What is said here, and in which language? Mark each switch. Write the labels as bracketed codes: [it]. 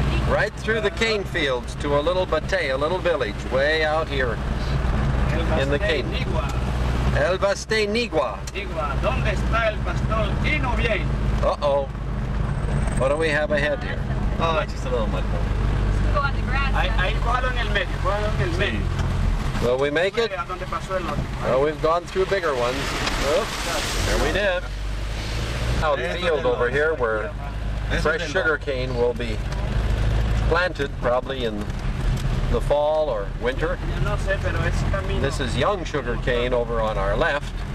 [en] Right through the cane fields to a little batey, a little village, way out here in the cane. [es] El Baste Nigua. Nigua, ¿dónde está el pastor Tino bien? [en] Uh-oh. What do we have ahead here? Oh, it's just a little mud hole. Go on the grass. [es] Ahí cójalo en el medio, cójalo en el medio. [en] Will we make it? [es] ¿A dónde pasó el otro? [en] Well, we've gone through bigger ones. Oops, there we did. Out in the field over here where fresh sugar cane will be planted probably in the fall or winter. [es] Yo no sé, pero ese camino. [en] This is young sugar cane over on our left.